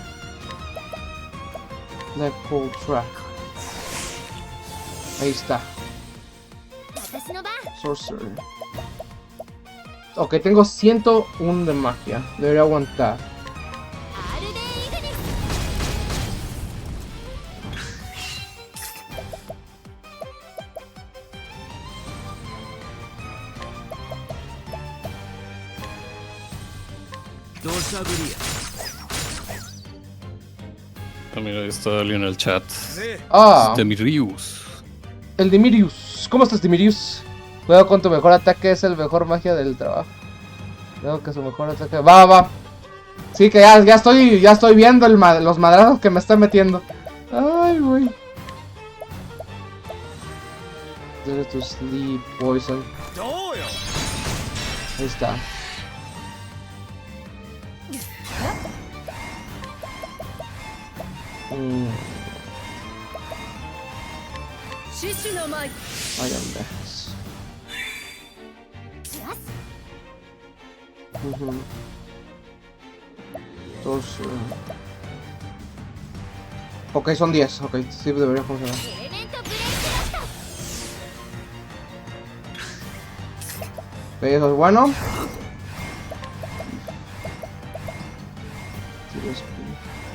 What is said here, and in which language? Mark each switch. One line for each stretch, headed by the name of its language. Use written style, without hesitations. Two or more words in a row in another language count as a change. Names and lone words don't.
Spanish: Let pull track. Ahí está.
Japanese: 私の番
Spanish: Sorcerer. Ok, tengo 101 de magia. Debería aguantar.
Japanese: アールデイグニス土砂降りや
Spanish: Ah, mira, ahí está alguien en el chat. Ah, Demirius. el Dimirius. ¿Cómo estás, Dimirius? Cuidado con tu mejor ataque, es el mejor magia del trabajo. Creo que su mejor ataque. Va, va. Sí, que ya estoy viendo los madrazos que me está metiendo. Ay, güey. Dare to sleep, poison. Ahí está. Shishu no Mai. Iron Bags.
Japanese: します
Spanish: Dos. Ok, son 10. Ok, sí debería funcionar.
Japanese: エレメントブレイクラスト
Spanish: Ok, eso es bueno.